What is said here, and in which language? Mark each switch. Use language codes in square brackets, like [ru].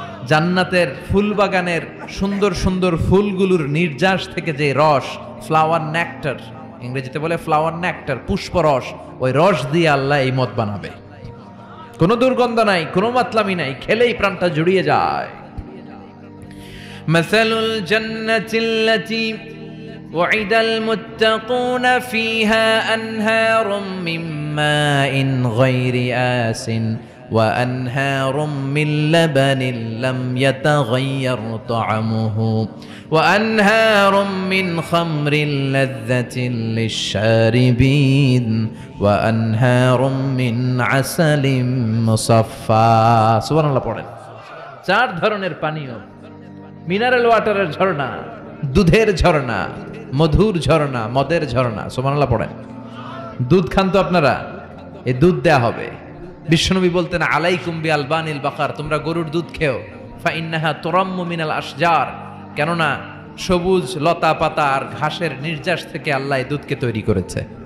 [bn] জান্নাতের ফুল বাগানের সুন্দর সুন্দর ফুলগুলোর নির্যাস থেকে যে রস, ফ্লাওয়ার নেক্টার, ইংরেজিতে বলে ফ্লাওয়ার নেক্টার, পুষ্পরস, ওই রস দিয়ে আল্লাহ এই মদ বানাবে। কোনো দুর্গন্ধ নাই, কোনো মাতলামি নাই, খেলেই প্রাণটা জুড়িয়ে যায়। [ar] মাসালুল জান্নাতিল্লাতী ওয়াইদাল মুত্তাকুনা ফিহা আনহারুম মিন মাইন গায়রি আসিন وأنهار من لبن لم يتغير طعمه وأنهار من خمر لذة للشاربين وأنهار من عسل مصفى سبحان الله [bn] পড়েন। 4 ধরনের পানীয়, মিনারেল ওয়াটারের ঝর্ণা, দুধের ঝর্ণা, মধুর ঝর্ণা, মদের ঝর্ণা। সুবহানাল্লাহ পড়েন। দুধ খান তো আপনারা, এই দুধ দেয়া হবে। বিশ্বনবী বলতেন [ar] আলাইকুম বি আলবানিল বাকার, [bn] তোমরা গরুর দুধ খেও, [ar] ফা ইন্নাহা তুরাম্মু মিনাল আশজার, [bn] কেননা সবুজ লতা পাতা আর ঘাসের নির্যাস থেকে আল্লাহ এই দুধকে তৈরি করেছে।